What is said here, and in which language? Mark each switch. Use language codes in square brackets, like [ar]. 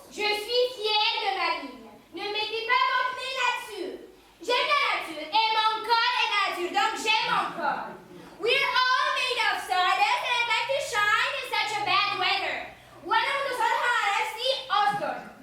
[fr] Je suis fière de ma ligne. Ne mettez pas mon pied là-dessus. J'aime la nature et mon corps est nature, donc j'aime mon corps. [en] We're all made of stardust and I'd like to shine in such a bad weather. [fr] Voilà où nous sommes à Austin.